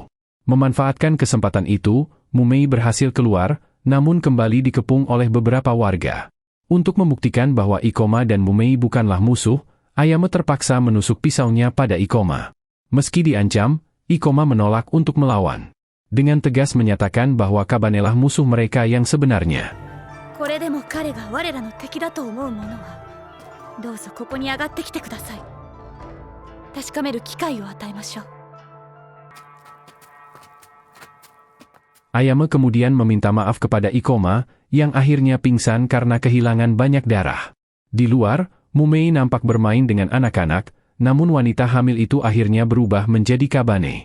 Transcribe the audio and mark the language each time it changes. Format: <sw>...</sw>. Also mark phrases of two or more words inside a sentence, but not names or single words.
<id>Memanfaatkan kesempatan itu, Mumei berhasil keluar, namun kembali dikepung oleh beberapa warga. Untuk membuktikan bahwa Ikoma dan Mumei bukanlah musuh, Ayame terpaksa menusuk pisaunya pada Ikoma. Meski diancam, Ikoma menolak untuk melawan. Dengan tegas menyatakan bahwa Kabanelah musuh mereka yang sebenarnya.</id> <ja>これでも彼が我らの敵だと思う者は、どうぞここに上がってきてください。確かめる機会を与えましょう。</ja> <id>Ayame kemudian meminta maaf kepada Ikoma, yang akhirnya pingsan karena kehilangan banyak darah. Di luar, Mumei nampak bermain dengan anak-anak, namun wanita hamil itu akhirnya berubah menjadi Kabane.</id>